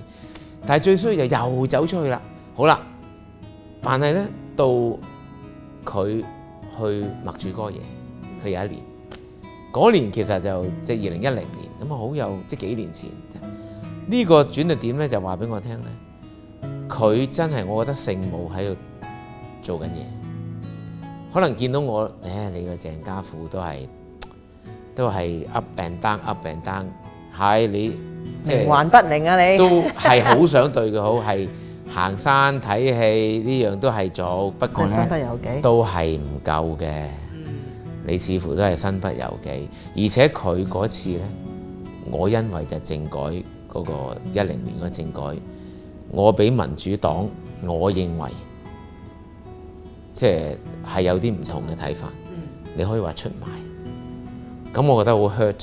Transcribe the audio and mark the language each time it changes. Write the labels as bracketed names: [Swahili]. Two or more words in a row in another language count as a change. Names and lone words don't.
[Cantonese] 但係最衰就又走出去啦。好啦，但係咧到佢去默主哥耶，佢有一年，嗰年其實就即係2010年，咁啊好有即係幾年前。呢個轉捩點咧就話俾我聽咧，佢真係我覺得聖母喺度做緊嘢， 可能見到我，你個鄭家富都係 [English] up and down， up and down， [Cantonese] 係你即係冥頑不靈啊！你都係好想對佢好，係行山睇戲呢樣都係做，不過身不由己，都係唔夠嘅。你似乎都係身不由己，而且佢嗰次呢，我因為就政改嗰個10年嗰政改，我俾民主黨，我認為即係有啲唔同嘅睇法，你可以話出賣，咁我覺得好 hurt。